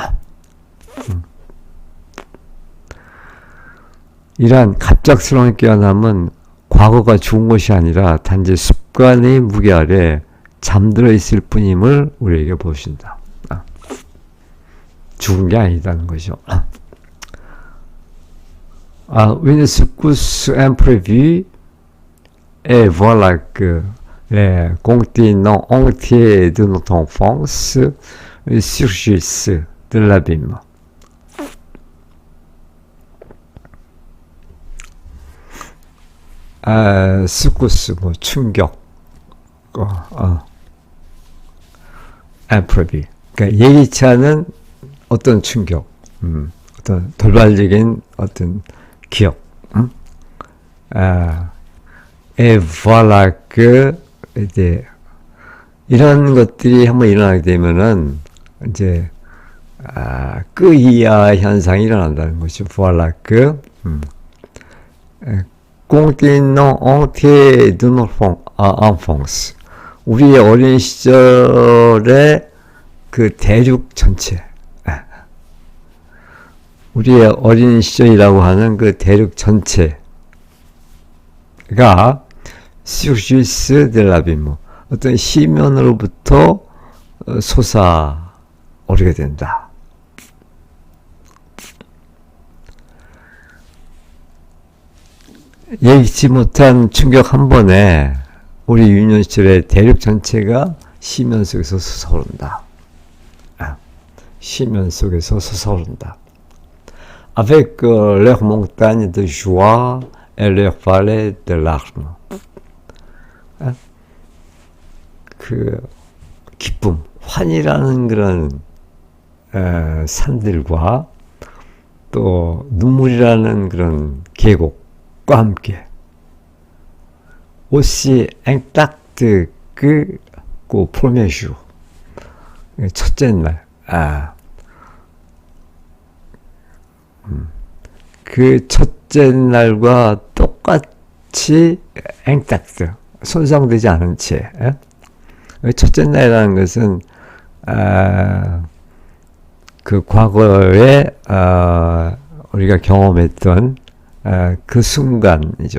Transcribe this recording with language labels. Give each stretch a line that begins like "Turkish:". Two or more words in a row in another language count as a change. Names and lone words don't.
Korean: 이러한 갑작스러운 깨어남은 과거가 죽은 것이 아니라 단지 습관의 무게 아래 잠들어 있을 뿐임을 우리에게 보여준다. 죽은 게 아니다는 것이죠.
French: Une secousse imprévue, et voilà que les continents entiers de notre enfance surgissent de l'abîme. secousse,
Korean: 뭐 충격, imprévu. 그러니까 예기치 않은 어떤 충격, 어떤 돌발적인 어떤 기억.
French: Et voilà que
Korean: 이제 이런 것들이 한번 일어나게 되면은 이제 그 이하 현상이 일어난다는 것이죠.
French: Voilà que continent entier de notre enfance,
Korean: 우리의 어린 시절의 그 대륙 전체, 우리의 어린 시절이라고 하는 그 대륙 전체가
French: surgissent de l'abîme,
Korean: 어떤 시면으로부터 솟아오르게 된다. 예기치 못한 충격 한 번에 우리 유년 시절의 대륙 전체가 시면 속에서 솟아오른다. 시면 속에서 솟아오른다.
French: Avec leurs montagnes de joie et leurs vallées de larmes.
Korean: 그 기쁨, 환희라는 그런 산들과 또 눈물이라는 그런 계곡과 함께
French: aussi intact que au premier jour,
Korean: 첫째 날, 그 첫째 날과 똑같이 intact, 손상되지 않은 채. 첫째 날이라는 것은 그 과거에 우리가 경험했던 그 순간이죠.